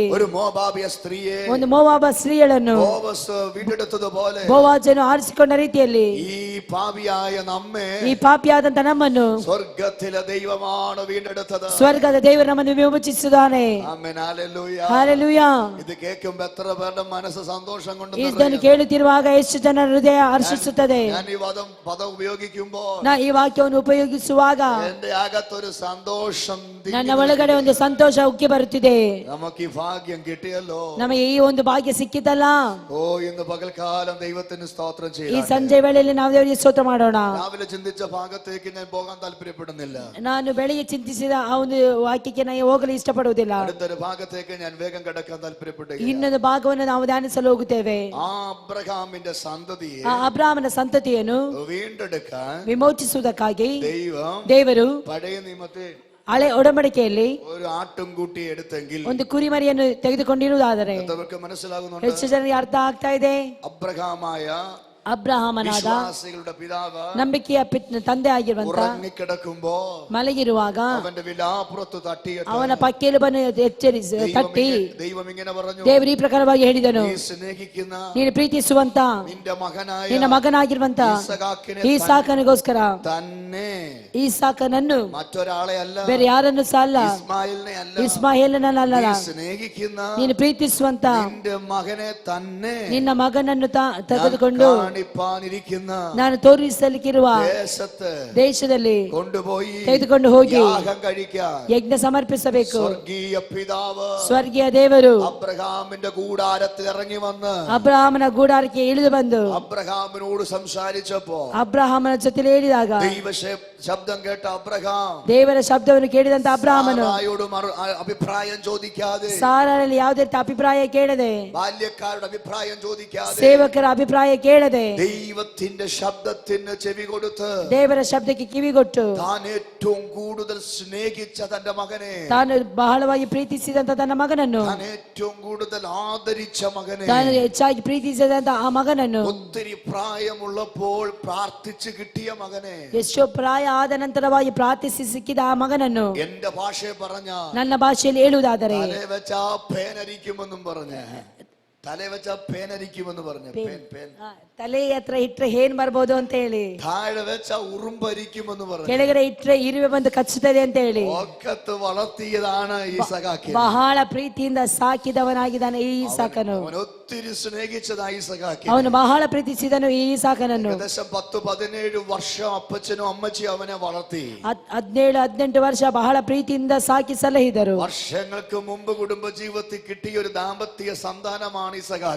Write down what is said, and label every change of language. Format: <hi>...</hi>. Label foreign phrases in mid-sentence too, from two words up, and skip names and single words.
<ml>ഒരു മോവാബിയ സ്ത്രീയെ</ml> <kn>ಒಂದು ಮೋವಾಬ ಸ್ತ್ರೀಗಳನ್ನು</kn> <ml>ബോവസ് വീണ്ടെടുത്തതുപോലെ,</ml> <kn>ಬೋವಾಜನು ಆರಿಸಿಕೊಂಡ ರೀತಿಯಲ್ಲಿ</kn> <ml>ഈ പാപിയായ നമ്മെ</ml> <kn>ಈ ಪಾಪಿಯಾದಂತ ನಮ್ಮನ್ನು</kn> <ml>സ്വർഗത്തിലെ ദൈവമാണ് വീണ്ടെടുത്തത്.</ml> <kn>ಸ್ವರ್ಗದ ದೇವರು ನಮ್ಮನ್ನು ವಿಮೋಚಿಸಿದ್ದಾನೆ.</kn> <ml>ആമേൻ, ഹല്ലേലൂയ.</ml> <kn>ಹಲ್ಲೆಲೂಯಾ.</kn> <ml>ഇത് കേൾക്കുമ്പോൾ എത്ര പേരുടെ മനസ്സ് സന്തോഷം കൊണ്ട്</ml> <kn>ಇದನ್ನು ಕೇಳುತ್ತಿರುವಾಗ ಎಷ್ಟು ಜನರ ಹೃದಯ ಹರ್ಷಿಸುತ್ತದೆ.</kn> <ml>ഞാൻ ഈ പദം ഉപയോഗിക്കുമ്പോൾ</ml> <kn>ನಾ ಈ ವಾಕ್ಯವನ್ನು ಉಪಯೋಗಿಸುವಾಗ</kn> <ml>എന്റെ അകത്തൊരു സന്തോഷം</ml> <kn>ನನ್ನ ಒಳಗಡೆ ಒಂದು ಸಂತೋಷ ಉಕ್ಕಿ ಬರುತ್ತಿದೆ.</kn> <ml>നമുക്ക് ഈ ഭാഗ്യം കിട്ടിയല്ലോ.</ml> <kn>ನಮಗೆ ಈ ಒಂದು ಭಾಗ್ಯ ಸಿಕ್ಕಿತಲ್ಲ.</kn> <ml>ഓ ഇന്ന് പകൽക്കാലം ദൈവത്തിന് സ്തോത്രം</ml> <kn>ಈ</kn> <ml>ചെയ്യാം.</ml> <kn>ಸಂಜೆ ವೇಳೆಯಲ್ಲಿ ನಾವು ದೇವರಿಗೆ ಸ್ತೋತ್ರ ಮಾಡೋಣ.</kn> <ml>രാവിലെ ചിന്തിച്ച ഭാഗത്തേക്ക് ഞാൻ പോകാൻ താല്പര്യപ്പെടുന്നില്ല.</ml> <kn>ನಾನು ಬೆಳಿಗ್ಗೆ ಚಿಂತಿಸಿದ ಆ ಒಂದು ವಾಕ್ಯಕ್ಕೆ ನಾನು ಹೋಗಲು ಇಷ್ಟಪಡುವುದಿಲ್ಲ.</kn> <ml>അടുത്തൊരു ഭാഗത്തേക്ക് ഞാൻ വേഗം കടക്കാൻ താല്പര്യപ്പെടുക.</ml> <kn>ಇನ್ನೊಂದು ಭಾಗವನ್ನು ನಾವು ಧ್ಯಾನಿಸಲು ಹೋಗುತ್ತೇವೆ.</kn> <ml>ആ അബ്രഹാമിന്റെ സന്തതിയെ</ml> <kn>ಆ ಅಬ್ರಾಮನ ಸಂತತಿಯನ್ನು</kn> <ml>വീണ്ടെടുക്കാൻ</ml> <kn>ವಿಮೋಚಿಸುವುದಕ್ಕಾಗಿ ದೇವರು ದೇವರು</kn> <ml>പഴയ നിയമത്തിൽ</ml> <kn>ಹಳೆ ಒಡಂಬಡಿಕೆಯಲ್ಲಿ</kn> <ml>ഒരു ആട്ടുംകുട്ടി എടുത്തെങ്കിൽ</ml> <kn>ಒಂದು ಕುರಿಮರಿಯನ್ನು ತೆಗೆದುಕೊಂಡಿರುವುದಾದರೆ</kn> <ml>അവർക്ക് മനസ്സിലാകുന്നുണ്ട്.</ml> <kn>ಹೆಚ್ಚು ಜನರಿಗೆ ಅರ್ಥ ಆಗ್ತಾ ಇದೆ.</kn> <ml>അബ്രഹാമായ</ml> <kn>ಅಬ್ರಹಾಮನಾದ</kn> <ml>വിശ്വാസികളുടെ പിതാവ്</ml> <kn>ನಂಬಿಕೆಯ ತಂದೆ ಆಗಿರುವಂತ</kn> <ml>ഉറങ്ങിക്കിടക്കുമ്പോ</ml> <kn>ಮಲಗಿರುವಾಗ</kn> <ml>അവന്റെ വിലാപ്പുറത്ത് തട്ടിയിട്ട്</ml> <kn>ಅವನ ಪಕ್ಕೆಲು ಬಂದು ಎಚ್ಚರಿಸಿ ತಟ್ಟಿ</kn> <ml>ദൈവം ഇങ്ങനെ പറഞ്ഞു,</ml> <kn>ದೇವರು ಈ ಪ್ರಕಾರವಾಗಿ ಹೇಳಿದನು,</kn> <ml>നീ സ്നേഹിക്കുന്ന</ml> <kn>ನೀನು ಪ್ರೀತಿಸುವಂತ</kn> <ml>നിന്റെ മകനായ</ml> <kn>ನಿನ್ನ ಮಗನಾಗಿರುವಂತ ಈಸಾಕನಿಗೋಸ್ಕರ</kn> <ml>തന്നെ,</ml> <kn>ಈಸಾಕನನ್ನು</kn> <ml>മറ്റൊരാളെ ಅಲ್ಲ,</ml> <kn>ಬೇರೆ ಯಾರನ್ನು ಸಹ ಅಲ್ಲ,</kn> <ml>ഇസ്മായിലിനെ അല്ല,</ml> <kn>ಇಸ್ಮಾಯೇಲನಲ್ಲ,</kn> <ml>നീ സ്നേഹിക്കുന്ന</ml> <kn>ನೀನು ಪ್ರೀತಿಸುವಂತ</kn> <ml>നിന്റെ മകനെ തന്നെ</ml> <kn>ನಿನ್ನ ಮಗನನ್ನು ತೆಗೆದುಕೊಂಡು</kn> <ml>കാണിപ്പാനിരിക്കുന്ന</ml> <kn>ನಾನು ತೋರಿಸಲಿಕ್ಕಿರುವ ದೇಶದಲ್ಲಿ</kn> <ml>കൊണ്ടുപോയി</ml> <kn>ತೆಗೆದುಕೊಂಡು ಹೋಗಿ</kn> <ml>യാഗം കഴിക്കാൻ</ml> <kn>ಯಜ್ಞ ಸಮರ್ಪಿಸಬೇಕು.</kn> <ml>സ്വർഗീയ പിതാവ്</ml> <kn>ಸ್ವರ್ಗೀಯ ದೇವರು</kn> <ml>അബ്രഹാമിന്റെ കൂടാരത്തിൽ ഇറങ്ങി വന്ന്</ml> <kn>ಅಬ್ರಹಾಮನ ಗೂಡಾರಕ್ಕೆ ಇಳಿದು ಬಂದು</kn> <ml>അബ്രഹാമിനോട് സംസാരിച്ചപ്പോ</ml> <kn>ಅಬ್ರಹಾಮನ ಜೊತೆ ಹೇಳಿದಾಗ</kn> <ml>ദൈവ ശബ്ദം കേട്ട അബ്രഹാം</ml> <kn>ದೇವರ ಶಬ್ದವನ್ನು ಕೇಳಿದಂತ ಅಬ್ರಹಾಮನು</kn> <ml>സാറായോട് അഭിപ്രായം ചോദിക്കാതെ,</ml> <kn>ಸಾರಲ್ಲಿ ಯಾವುದೇ ರೀತಿ ಅಭಿಪ್ರಾಯ ಕೇಳದೆ,</kn> <ml>ബാല്യക്കാരുടെ അഭിപ്രായം ചോദിക്കാതെ,</ml> <kn>ಸೇವಕರ ಅಭಿಪ್ರಾಯ ಕೇಳದೆ,</kn> <ml>ദൈവത്തിന്റെ ശബ്ദത്തിന് ചെവി കൊടുത്ത്</ml> <kn>ದೇವರ ಶಬ್ದಕ್ಕೆ ಕಿವಿಗೊಟ್ಟು</kn> <ml>താൻ ഏറ്റവും കൂടുതൽ സ്നേഹിച്ച തന്റെ മകനെ,</ml> <kn>ತಾನು ಬಹಳವಾಗಿ ಪ್ರೀತಿಸಿದಂತ ತನ್ನ ಮಗನನ್ನು,</kn> <ml>താൻ ഏറ്റവും കൂടുതൽ ആദരിച്ച മകനെ,</ml> <kn>ತಾನು ಹೆಚ್ಚಾಗಿ ಪ್ರೀತಿಸಿದಂತ ಆ ಮಗನನ್ನು,</kn> <ml>ഒത്തിരി പ്രായമുള്ളപ്പോൾ പ്രാർത്ഥിച്ചു കിട്ടിയ മകനെ,</ml> <kn>ಎಷ್ಟೋ ಪ್ರಾಯ ಆದ ನಂತರವಾಗಿ ಪ್ರಾರ್ಥಿಸಿ ಸಿಕ್ಕಿದ ಆ ಮಗನನ್ನು,</kn> <ml>എന്റെ ഭാഷയെ പറഞ്ഞ</ml> <kn>ನನ್ನ ಭಾಷೆಯಲ್ಲಿ ಹೇಳುವುದಾದರೆ</kn> <ml>തലേ വെച്ച പേനരിക്കുമെന്നും പറഞ്ഞ്, തലേ വെച്ച പേനരിക്കുമെന്ന് പറഞ്ഞു,</ml> <kn>ತಲೆ ಹತ್ರ ಇಟ್ರೆ ಏನ್ ಬರ್ಬೋದು ಅಂತ ಹೇಳಿ,</kn> <ml>താഴെ വെച്ച ഉറുമ്പരിക്കുമെന്ന് പറഞ്ഞു,</ml> <kn>ಕೆಳಗಡೆ ಇಟ್ರೆ ಇರುವೆ ಬಂದು ಕಚ್ಚುತ್ತದೆ ಅಂತ ಹೇಳಿ</kn> <ml>ഒക്കത്ത് വളർത്തിയതാണ് ഈ സഖാക്കി.</ml> <kn>ಬಹಳ ಪ್ರೀತಿಯಿಂದ ಸಾಕಿದವನಾಗಿದ್ದಾನೆ ಈ ಈಸಾಕನು.</kn> <ml>അവൻ ഒത്തിരി സ്നേഹിച്ചതായി ഈ സഖാക്കി.</ml> <kn>ಅವನು ಬಹಳ ಪ್ರೀತಿಸಿದನು ಈ ಈಸಾಕನನ್ನು.</kn> <ml>ഏകദേശം 10-17 വർഷം അപ്പച്ചനും അമ്മച്ചിയും അവനെ വളർത്തി.</ml> <kn>17-18 ವರ್ಷ ಬಹಳ ಪ್ರೀತಿಯಿಂದ ಸಾಕಿ ಸಲಹಿದರು.</kn> <ml>വർഷങ്ങൾക്ക് മുമ്പ് കുടുംബ ജീവിതത്തിൽ കിട്ടിയ ഒരു ദാമ്പത്യ സന്താനമാണ് ഈ സഖാക്കി.</ml>